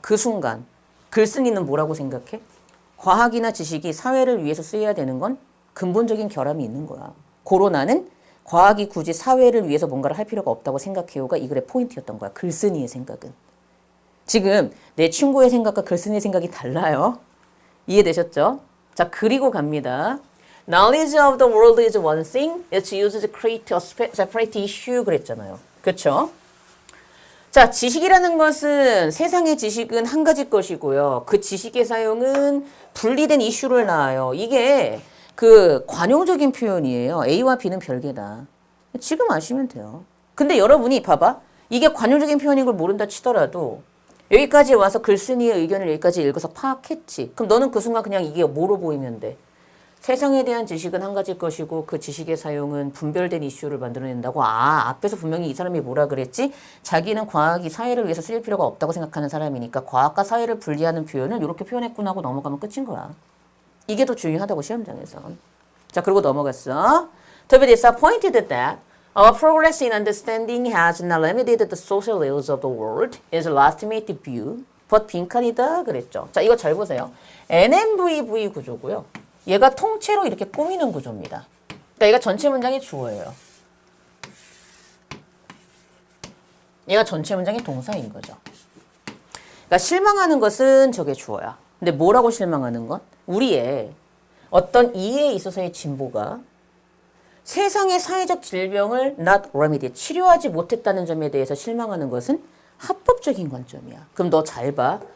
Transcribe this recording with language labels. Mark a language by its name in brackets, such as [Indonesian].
[Korean] 그 순간 글쓴이는 뭐라고 생각해? 과학이나 지식이 사회를 위해서 쓰여야 되는 건 근본적인 결함이 있는 거야. 고로 나는 과학이 굳이 사회를 위해서 뭔가를 할 필요가 없다고 생각해요가 이 글의 포인트였던 거야. 글쓴이의 생각은. 지금 내 친구의 생각과 글쓴이의 생각이 달라요. 이해되셨죠? 자, 그리고 갑니다. [English] Knowledge of the world is one thing. It's used to create a separate issue. [Korean] 그랬잖아요. 그렇죠? 자, 지식이라는 것은 세상의 지식은 한 가지 것이고요. 그 지식의 사용은 분리된 이슈를 낳아요. 이게 그 관용적인 표현이에요. A와 B는 별개다. 지금 아시면 돼요. 근데 여러분이 봐봐. 이게 관용적인 표현인 걸 모른다 치더라도 여기까지 와서 글쓴이의 의견을 여기까지 읽어서 파악했지. 그럼 너는 그 순간 그냥 이게 뭐로 보이면 돼? 세상에 대한 지식은 한 가지 것이고 그 지식의 사용은 분별된 이슈를 만들어낸다고. 아, 앞에서 분명히 이 사람이 뭐라 그랬지? 자기는 과학이 사회를 위해서 쓰일 필요가 없다고 생각하는 사람이니까 과학과 사회를 분리하는 표현을 이렇게 표현했구나 하고 넘어가면 끝인 거야. 이게 더 중요하다고 시험장에서. 자, 그리고 넘어갔어. [English] To be disappointed that our progress in understanding has not limited the social ills of the world is a legitimate view, but [Korean] 빈칸이다 그랬죠. 자, 이거 잘 보세요. NMVV 구조고요. 얘가 통째로 이렇게 꾸미는 구조입니다. 그러니까 얘가 전체 문장의 주어예요. 얘가 전체 문장의 동사인 거죠. 그러니까 실망하는 것은 저게 주어야. 근데 뭐라고 실망하는 것? 우리의 어떤 이해에 있어서의 진보가 세상의 사회적 질병을 [English] not remedy, [Korean] 치료하지 못했다는 점에 대해서 실망하는 것은 합법적인 관점이야. 그럼 너 잘 봐.